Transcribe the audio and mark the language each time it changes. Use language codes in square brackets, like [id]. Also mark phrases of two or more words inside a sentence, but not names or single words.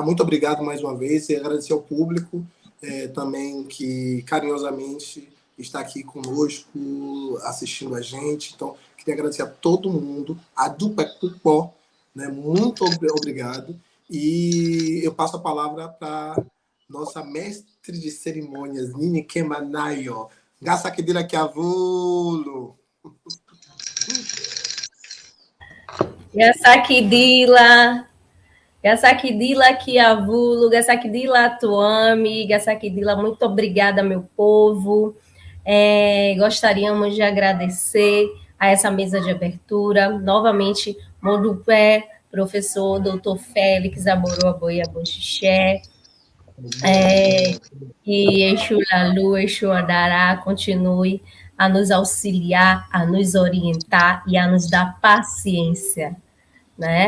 [pt] Muito obrigado mais uma vez e agradecer ao público também que carinhosamente está aqui conosco, assistindo a gente. Então, queria agradecer a todo mundo, a Dupecupó, né, muito obrigado. E eu passo a palavra para nossa mestre de cerimônias, Nini Kembanayo. [kmb] Gasakidila Kiavulo. Gasakidila Kiavulo, Gasakidila Tuami, Gasakidila, [pt] muito obrigada, meu povo. Gostaríamos de agradecer a essa mesa de abertura. Novamente, Modupé, professor Dr. Félix Aboroa Boia Boxixé, que Exu Lalu, Exu Adará continue a nos auxiliar, a nos orientar e a nos dar paciência, né?